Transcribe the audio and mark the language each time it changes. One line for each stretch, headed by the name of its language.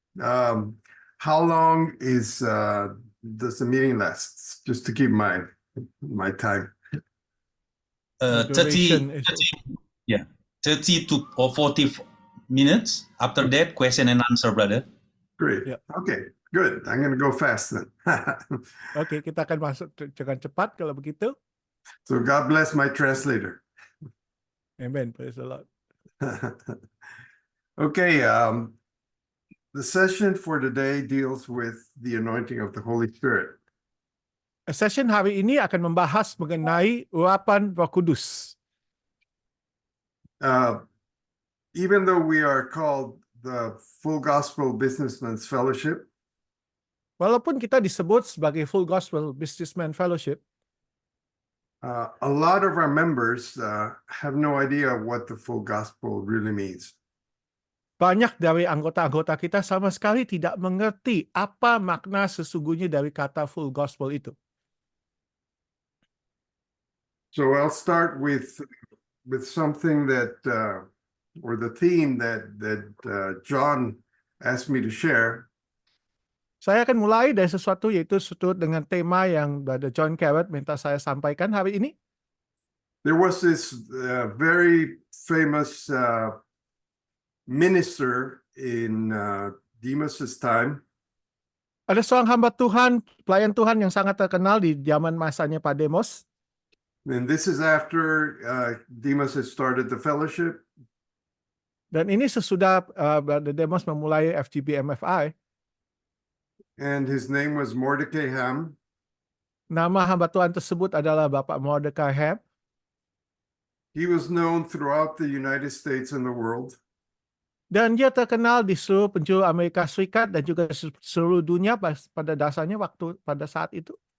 English: How long does the meeting last? Just to keep my time. 30, Duration is 30 to or 40 minutes. After that, question and answer, brother. Great. Yeah. Okay, good. I'm going to go fast then.
Indonesian: Oke, kita akan masuk dengan cepat kalau begitu.
English: So God bless my translator. Amen. Praise the Lord. Okay, the session for today deals with the anointing of the Holy Spirit.
Indonesian: Session hari ini akan membahas mengenai urapan Roh Kudus.
English: Even though we are called the Full Gospel Businessmen's Fellowship,
Indonesian: Walaupun kita disebut sebagai Full Gospel Businessman Fellowship,
English: a lot of our members have no idea what the full gospel really means.
Indonesian: banyak dari anggota-anggota kita sama sekali tidak mengerti apa makna sesungguhnya dari kata Full Gospel itu.
English: So I'll start with something that or the theme that John asked me to share.
Indonesian: Saya akan mulai dari sesuatu yaitu sesuatu dengan tema yang Brother John Carrot minta saya sampaikan hari ini.
English: There was this very famous minister in Demas's time.
Indonesian: Ada seorang hamba Tuhan, pelayan Tuhan yang sangat terkenal di zaman masanya Pak Demos.
English: And this is after Demas has started the fellowship.
Indonesian: Dan ini sesudah Brother Demos memulai FGB MFI.
English: And his name was Mordecai Ham.
Indonesian: Nama hamba Tuhan tersebut adalah Bapak Mordecai Ham.
English: He was known throughout the United States and the world.
Indonesian: Dan dia terkenal di seluruh penjuru Amerika Serikat dan juga seluruh dunia pada dasarnya pada saat itu.